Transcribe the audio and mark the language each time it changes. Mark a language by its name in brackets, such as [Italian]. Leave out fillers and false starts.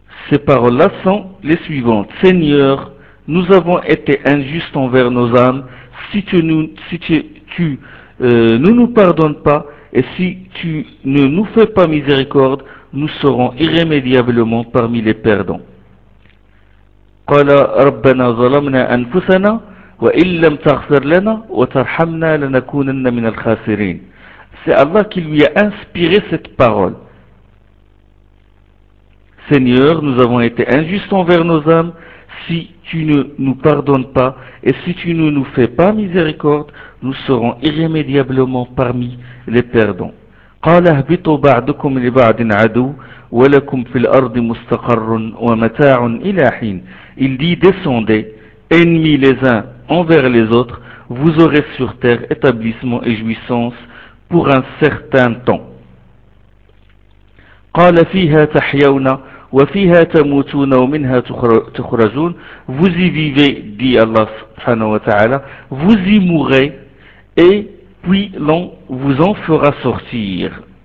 [French] Ces paroles-là sont les suivantes. Seigneur, nous avons été injustes envers nos âmes. Ne nous pardonnes pas et si tu ne nous fais pas miséricorde, nous serons irrémédiablement parmi les perdants. [Arabic] قال ربنا ظلمنا أنفسنا وإن لم تغفر لنا وترحمنا لنكونن من الخاسرين. [French] C'est Allah qui lui a inspiré cette parole. Seigneur, nous avons été injustes envers nos âmes. Si tu ne nous pardonnes pas et si tu ne nous fais pas miséricorde, nous serons irrémédiablement parmi les perdants. [Arabic] قال اهبطوا بعضكم لبعض عدو ولكم في الأرض مستقر ومتاع إلى حين. [French] Il dit, descendez, ennemis les uns envers les autres, vous aurez sur terre établissement et jouissance pour un certain temps. [Arabic] قال فيها تحيون وفيها تموتون ومنها تخرجون. [French] Vous y vivez, dit Allah subhanahu wa ta'ala, vous y mourrez, et puis l'on vous en fera sortir.